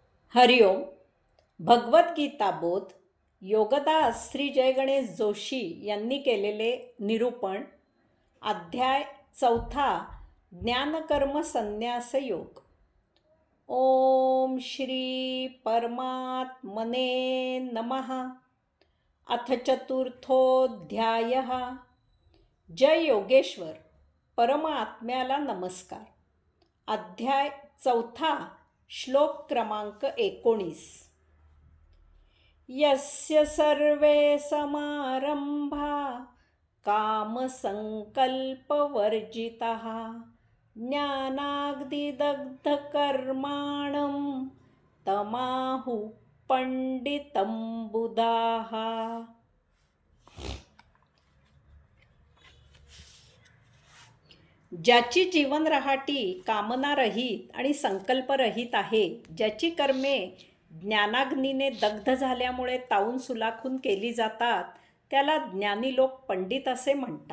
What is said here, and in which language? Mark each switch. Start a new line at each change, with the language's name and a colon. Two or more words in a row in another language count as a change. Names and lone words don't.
Marathi: हरिओम. भगवद्गीता बोध योगदास श्री जय गणेश जोशी यांनी केलेले निरूपण. अध्याय 4. ज्ञानकर्म संन्यास योग.
Sanskrit: ओम श्री परमात्मने नमः. अथ चतुर्थोऽध्यायः.
Marathi: जय योगेश्वर. परमात्म्याला नमस्कार. अध्याय 4. श्लोक क्रमांक 19.
Sanskrit: यस्य सर्वे समारंभा कामसंकल्पवर्जिताः ज्ञानाग्निदग्धकर्माणं तमाहुः पंडितं बुधाः.
Marathi: ज्याची जीवन रहाटी कामनारहित आणि संकल्परहित आहे, ज्याची कर्मे ज्ञानाग्नीने दग्ध झाल्यामुळे तावून सुलाखून केली जातात, त्याला ज्ञानी लोक पंडित असे म्हणतात.